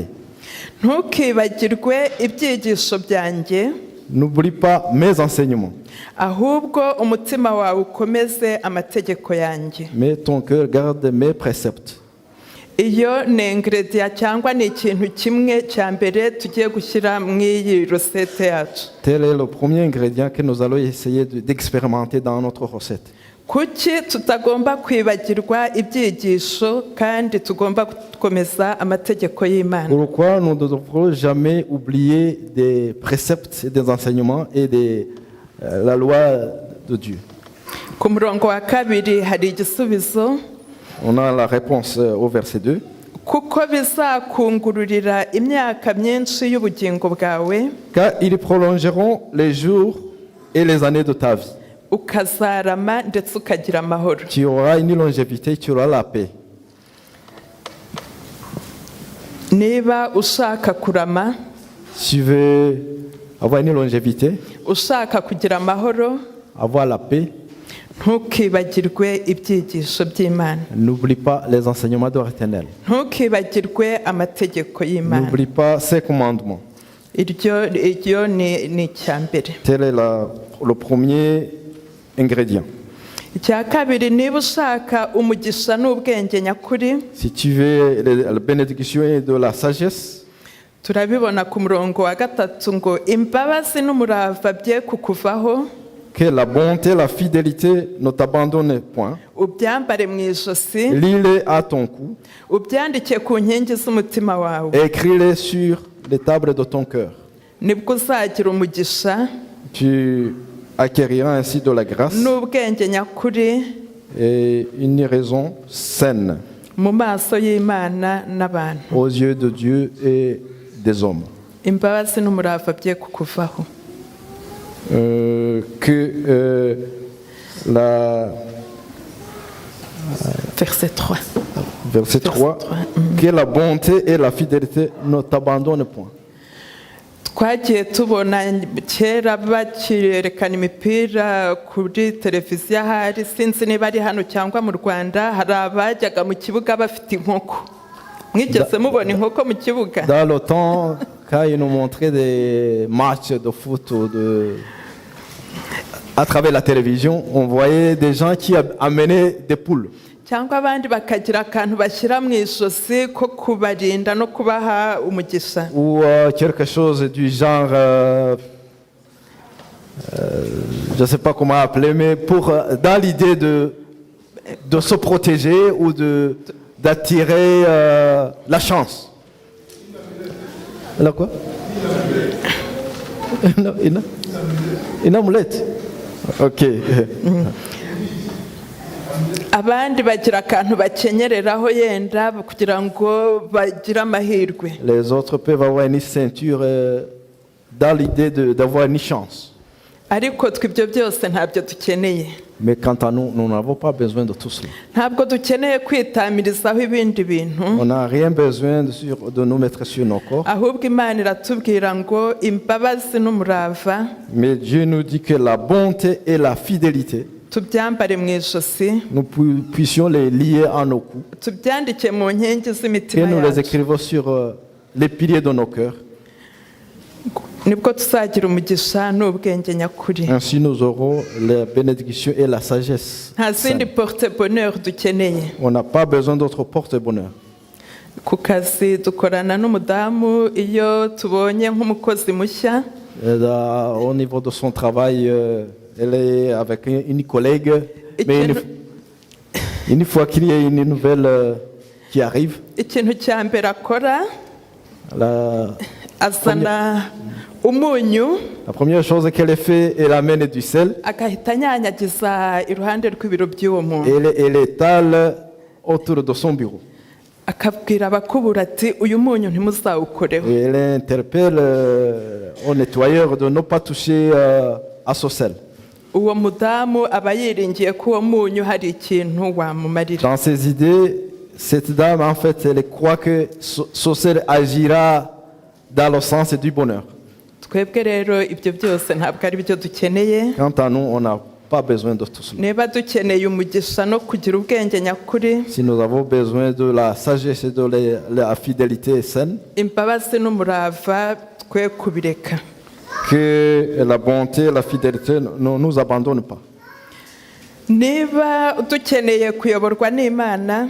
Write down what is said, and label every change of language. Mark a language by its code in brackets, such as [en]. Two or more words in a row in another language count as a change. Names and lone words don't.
[rw] Ntukibagirwe ibyigisho byanjye, [fr] N'oublie pas mes enseignements, [rw] ahubwo umutima wawe ukomeze amategeko yanjye. [fr] mais ton cœur garde mes préceptes. [rw] Iyo ni ingredient cyangwa ni ikintu kimwe cya mbere tugiye gushyira mu iyi recette yacu. [fr] Tel est le premier ingrédient que nous allons essayer d'expérimenter dans notre recette. [rw] Kuki tutagomba kwibagirwa ibyigisho kandi tugomba gukomeza amategeko y'Imana? [fr] Pourquoi nous ne devrons jamais oublier des préceptes et des enseignements et la loi de Dieu? [rw] ku murongo wa kabiri hari igisubizo [fr] On a la réponse au verset 2. [rw] kuko bizakungururira imyaka myinshi y'ubugingo bwawe [fr] Car ils prolongeront les jours et les années de ta vie. [rw] ukazarama ndetse ukagira amahoro. [fr] Tu auras une longévité, tu auras la paix. [rw] Niba ushaka kurama, [fr] Si tu veux avoir une longévité, [rw] ushaka kugira amahoro, [fr] avoir la paix, [rw] ntukibagirwe ibyigisho by'Imana, [fr] n'oublie pas les enseignements de l'Éternel. [rw] ntukibagirwe amategeko y'Imana. [fr] N'oublie pas ses commandements. [rw] Iryo ni icya mbere. [fr] Tel est le premier ingrédient. [rw] Icya kabiri, niba ushaka umugisha n'ubwenge nyakuri, [fr] Si tu veux la bénédiction et de la sagesse, [rw] turabibona ku murongo wa gatatu ngo imbabazi n'umurava bye kukuvaho, [fr] que la bonté, la fidélité ne t'abandonnent point. [rw] ubyambare mu ijosi, [fr] Lis-les à ton cou, [rw] ubyandike ku nkingi z'umutima wawe, [fr] écris-les sur les tables de ton cœur. [rw] nibwo uzagira umugisha [fr] Tu acquériras ainsi de la grâce [rw] n'ubwenge nyakuri [fr] et une raison saine [rw] mu maso y'Imana n'abantu. [fr] aux yeux de Dieu et des hommes. [rw] Imbabazi n'umurava bye kukuvaho. [fr] Verset 3. Verset 3, que la bonté et la fidélité ne t'abandonnent point. [rw] Twagiye tubona kera bakirerekana imipira kuri televiziyo, ahari sinzi niba ari hano cyangwa mu Rwanda, hari abajyaga mu kibuga bafite inkoko. Mwigeze mubona inkoko mu kibuga? [fr] Dans le temps, quand ils nous montraient des matchs de foot à travers la télévision, on voyait des gens qui amenaient des poules. [rw] Cyangwa abandi bakagira akantu bashyira mu ijosi ko kubarinda no kubaha umugisha. [fr] Ou quelque chose du genre, je ne sais pas comment appeler, mais dans l'idée de se protéger ou d'attirer la chance. Alors quoi? Une amulette. Ok. [rw] Abandi bagira akantu bakenyereraho yenda kugira ngo bagire amahirwe. [fr] Les autres peuvent avoir une ceinture dans l'idée d'avoir une chance. [rw] Ariko twe ibyo byose ntabyo dukeneye. [fr] Mais quant à nous, nous n'avons pas besoin de tout cela. [rw] Ntabwo dukeneye kwitamirizaho ibindi bintu. [fr] On n'a rien besoin de nous mettre sur nos corps. [rw] Ahubwo Imana iratubwira ngo imbabazi n'umurava [fr] Mais Dieu nous dit que la bonté et la fidélité, [rw] tubyambare mu ijosi, [fr] nous puissions les lier à nos coups [rw] tubyandike mu nkingi [fr] et [rw] z'imitima [fr] nous les [rw] yacu. [fr] écrivons sur les piliers de nos cœurs. [rw] Nibwo tuzagira umugisha n'ubwenge nyakuri. [fr] Ainsi nous aurons la bénédiction et la sagesse. [rw] Nta zindi [fr] porte bonheur [rw] dukeneye. [fr] On n'a pas besoin d'autre porte-bonheur. [rw] Ku kazi dukorana n'umudamu, iyo tubonye nk'umukozi mushya [fr] Au niveau de son travail, elle est avec une collègue. Mais une fois qu'il y a une nouvelle qui arrive, [rw] ikintu cya mbere akora [fr] la [rw] azana umunyu [fr] première chose qu'elle fait, elle amène du sel [rw] agahita anyanyagiza iruhande rw'ibiro by'uwo muntu, [fr] et elle étale autour de son bureau. [rw] akabwira abakubura ati uyu munyu ntimuzawukoreho. [fr] Et elle interpelle au nettoyeur de ne pas toucher à ce sel. [rw] Uwo mudamu aba yiringiye ko uwo munyu hari ikintu wamumarira. [fr] Dans ses idées, cette dame, en fait, elle croit que ce sel agira dans le sens du bonheur. [rw] Twebwe rero ibyo byose ntabwo ari byo dukeneye. [fr] Quant à nous, on n'a pas besoin de tout cela. [rw] Niba dukeneye umugisha no kugira ubwenge nyakuri, [fr] Si nous avons besoin de la sagesse et de la fidélité saine, [rw] imbabazi n'umurava twe kubireka. [fr] que la bonté et la fidélité ne nous abandonnent pas. [rw] Niba dukeneye kuyoborwa n'Imana,